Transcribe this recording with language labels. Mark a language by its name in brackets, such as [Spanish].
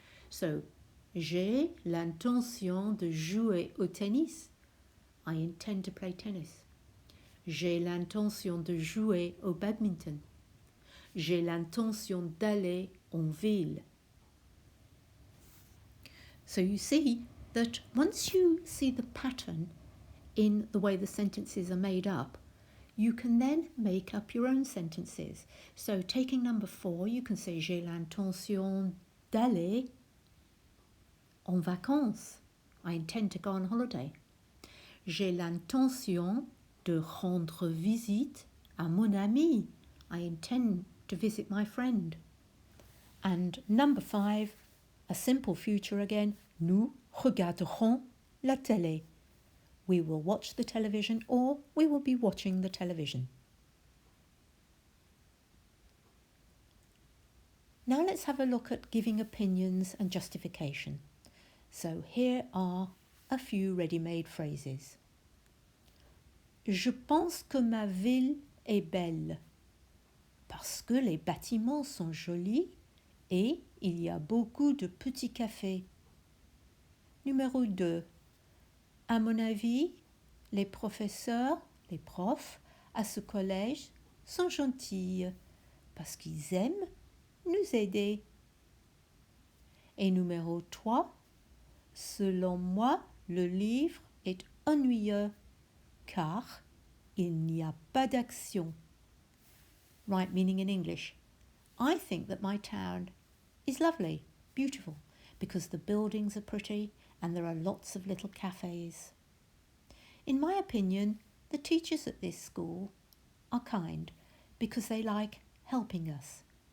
[French] So, j'ai l'intention de jouer au tennis. [English] I intend to play tennis. [French] J'ai l'intention de jouer au badminton. J'ai l'intention d'aller en ville. [English] So you see that once you see the pattern in the way the sentences are made up, you can then make up your own sentences. So taking number 4, you can say [French] j'ai l'intention d'aller en vacances. [English] I intend to go on holiday. [French] J'ai l'intention de rendre visite à mon ami. [English] I intend to visit my friend. And number 5, a simple future again. [French] Nous regarderons la télé. [English] We will watch the television, or we will be watching the television. Now let's have a look at giving opinions and justification. So here are a few ready-made phrases. [French] Je pense que ma ville est belle parce que les bâtiments sont jolis et il y a beaucoup de petits cafés. Numéro 2. À mon avis, les professeurs, les profs à ce collège sont gentils parce qu'ils aiment nous aider. Et numéro 3. Selon moi, le livre est ennuyeux car il n'y a pas d'action. [English] Right, meaning in English, I think that my town is lovely, beautiful, because the buildings are pretty and there are lots of little cafes. In my opinion, the teachers at this school are kind because they like helping us.